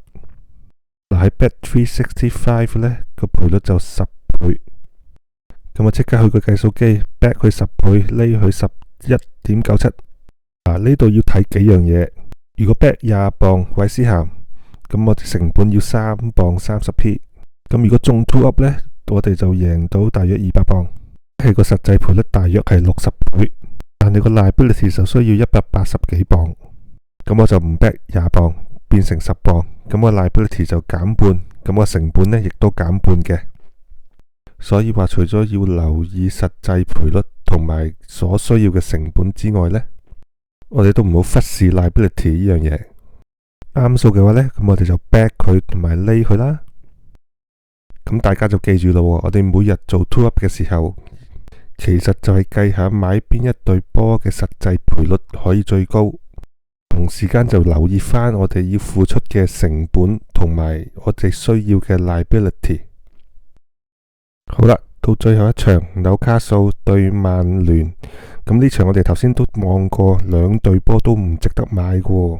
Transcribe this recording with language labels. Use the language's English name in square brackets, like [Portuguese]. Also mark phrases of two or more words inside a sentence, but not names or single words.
[Cantonese] 喺 Bet365 呢個賠率就10倍，咁我即刻去個計數機 ，back 佢10倍，厘佢11.97。呢度要睇幾樣嘢。如果 back 20磅韋斯咸，咁我哋成本要3磅 30p。咁如果中 [English] two up [Cantonese] 呢，我哋就贏到大約200磅，係個實際賠率大約係60倍，但你個 liability 就需要180幾磅。咁我就唔 back 20磅，變成10磅，咁個 liability 就減半，咁個成本呢亦都減半嘅。所以話除咗要留意實際賠率同埋所需要嘅成本之外呢，我哋都唔好忽視 liability 呢樣嘢。啱數嘅話呢，咁我哋就 back 佢同埋厘佢啦。咁大家就記住咯，我哋每日做 [English] two up [Cantonese] 嘅時候，其實就係計下買邊一隊波嘅實際賠率可以最高，同時間就留意翻我哋要付出嘅成本同埋我哋需要嘅 liability。好啦，到最後一場紐卡素對曼聯，咁呢場我哋頭先都望過，兩隊波都唔值得買嘅。